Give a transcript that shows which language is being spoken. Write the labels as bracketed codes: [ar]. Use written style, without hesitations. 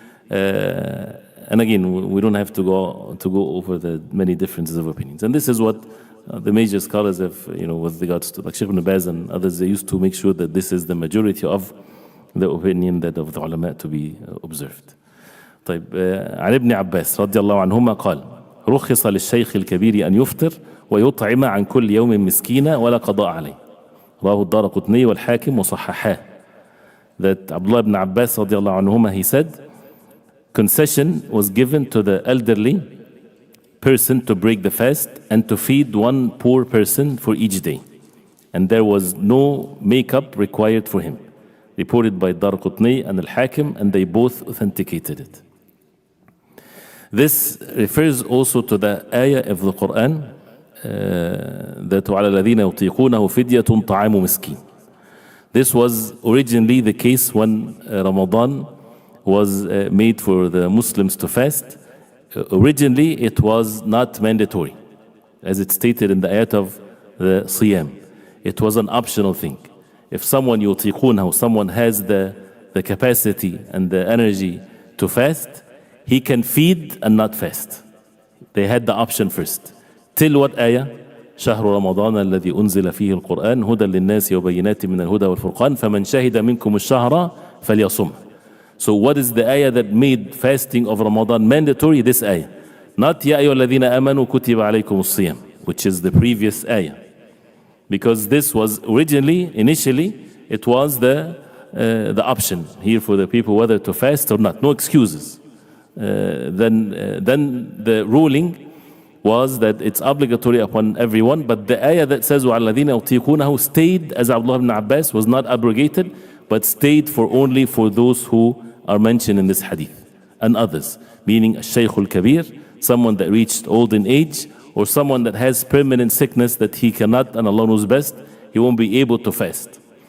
[en] And again, we don't have to go over the many differences of opinions. And this is what the major scholars have, with regards to like Sheikh Ibn Baz and others, they used to make sure that this is the majority of the opinion that of the ulama to be observed. [ar] طيب عن ابن عباس رضي الله عنهما قال رخص للشيخ الكبير أن يفطر ويطعم عن كل يوم مسكينا ولا قضاء عليه. رواه الدارقطني والحاكم وصححاه. [en] That Abdullah ibn Abbas رضي الله عنهما, he said, concession was given to the elderly person to break the fast and to feed one poor person for each day. And there was no makeup required for him. Reported by Darqutni and Al-Hakim, and they both authenticated it. This refers also to the ayah of the Quran that [ar] وَعَلَى الَّذِينَ يُطِيقُونَهُ فِدْيَةٌ طَعَامُ مِسْكِينٍ. [en] This was originally the case when Ramadan was made for the Muslims to fast. Originally, it was not mandatory, as it stated in the ayat of the Siyam. It was an optional thing. If someone يُطِيقُونَهُ, someone has the capacity and the energy to fast, he can feed and not fast. They had the option first. Till what ayah? [ar] شهر رمضان الذي أنزل فيه القرآن هدى للناس وبينات من الهدى والفرقان فمن شهد منكم الشهر فليصم. [en] So what is the ayah that made fasting of Ramadan mandatory? This ayah. Not [ar] يا أيها الذين آمنوا كتب عليكم الصيام, [en] which is the previous ayah. Because this was initially, it was the option here for the people whether to fast or not. No excuses. Then the ruling was that it's obligatory upon everyone, but the ayah that says [ar] وَعَلَى الَّذِينَ يُطِيقُونَهُ [en] stayed, as Abdullah ibn Abbas, was not abrogated, but stayed only for those who are mentioned in this hadith and others, meaning a Sheikh al-Kabir, someone that reached old in age, or someone that has permanent sickness that he cannot, and Allah knows best, he won't be able to fast.